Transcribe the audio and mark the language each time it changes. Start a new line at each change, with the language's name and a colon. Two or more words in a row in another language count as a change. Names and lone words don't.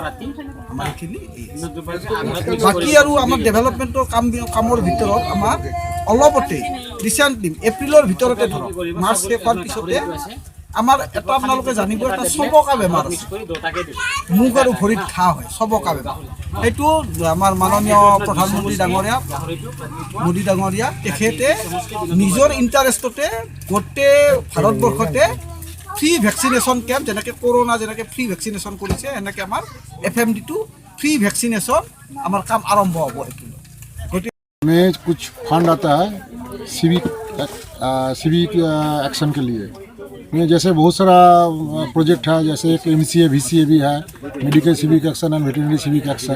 Assamese: আমাৰ এইখিনি বাকী আৰু আমাৰ ডেভেলপমেণ্টৰ কামৰ ভিতৰত আমাৰ অলপতে ৰিচেণ্টলি এপ্ৰিলৰ ভিতৰতে ধৰক মাৰ্চ শেষ হোৱাৰ পিছতে আমাৰ এটা আপোনালোকে জানিব এটা চবকা বেমাৰ আছে, মুখ আৰু ভৰিত ঘাঁ হয়, চবকা বেমাৰ। সেইটো আমাৰ মাননীয় প্ৰধানমন্ত্ৰী মোদী ডাঙৰীয়া তেখেতে নিজৰ ইণ্টাৰেষ্টতে গোটেই ভাৰতবৰ্ষতে
English: free vaccination camp,
Assamese: যেনেকৈ কৰোণা যেনেকৈ
English: free vaccination
Assamese: কৰিছে এনেকৈ আমাৰ FMD2
English: free vaccination
Hindi: हमारा काम आरंभ हो। में कुछ फंड आता है
English: civic action
Hindi: के लिए, में जैसे बहुत सारा प्रोजेक्ट है, जैसे एक MCA VCA भी है,
English: medical civic action and veterinary civic action.